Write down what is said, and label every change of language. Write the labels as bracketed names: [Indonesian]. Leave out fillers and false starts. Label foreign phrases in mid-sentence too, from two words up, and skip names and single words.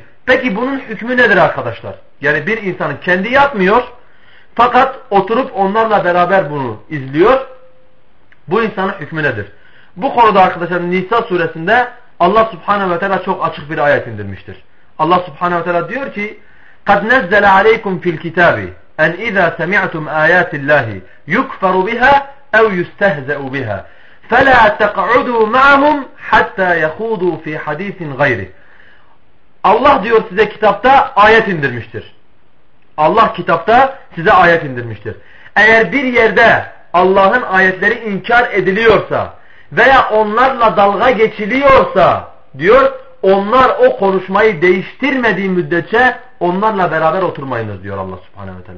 [Turkish] Peki bunun hükmü nedir arkadaşlar? Yani bir insanın kendi yapmıyor fakat oturup onlarla beraber bunu izliyor. Bu insanın hükmü nedir? Bu konuda arkadaşlar Nisa suresinde Allah subhanehu ve teala çok açık bir ayet indirmiştir. Allah subhanehu ve teala diyor ki [Arabic] قَدْ نَزَّلَ عَلَيْكُمْ فِي الْكِتَابِ اَنْ اِذَا سَمِعْتُمْ آيَاتِ اللّٰهِ يُكْفَرُ بِهَا اَوْ يُسْتَهْزَأُ بِهَا فَلَا تَقْعُدُوا مَعَهُمْ حَتَّى يَخُوضُوا فِي حَدِيثٍ غَيْرِ [Turkish] Allah diyor size kitapta ayet indirmiştir. Allah kitapta size ayet indirmiştir. Eğer bir yerde Allah'ın ayetleri inkar ediliyorsa veya onlarla dalga geçiliyorsa diyor onlar o konuşmayı değiştirmediği müddetçe onlarla beraber oturmayınız diyor Allah subhanehu ve teala.